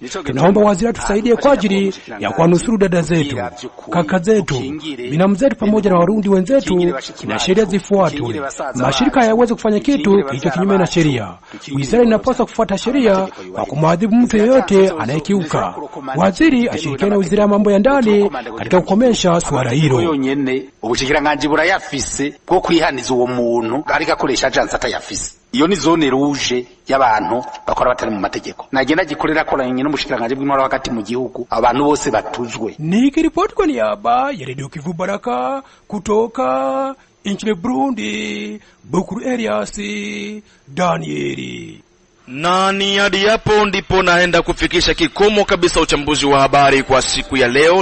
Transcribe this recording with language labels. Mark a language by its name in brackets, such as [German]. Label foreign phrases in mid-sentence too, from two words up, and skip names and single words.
[Swahili] Tunaomba waziri tusaidie kwa ajili ya kuwanusuru dada zetu, kaka zetu, binamu zetu pamoja na Warundi wenzetu, na sheria zifuatwe. Mashirika hayawezi kufanya kitu kilicho kinyume na sheria. Wizara inapaswa kufuata sheria kwa kumwadhibu mtu yeyote anayekiuka. Waziri ashirikiane na wizara ya mambo ya ndani katika kukomesha swala hilo. [Rundi] Yonyene ubushikiranganje burayafise bwo kwihaniza uwo muntu ariko akoresha agence atayafise. Iyo ni [French] zone rouge [Rundi] y'abantu bakora batari mu mategeko. Nagenda gikorera koranye n'umushikiranganje bw'intwaro wakati mu gihugu abantu bose batuzwe. [Swahili] Nikiripoti kwa niaba ya Radio Kivu Baraka kutoka nchini Burundi, Bukuru Elias Danieli. Na ni hadi hapo ndipo naenda kufikisha kikomo kabisa uchambuzi wa habari kwa siku ya leo.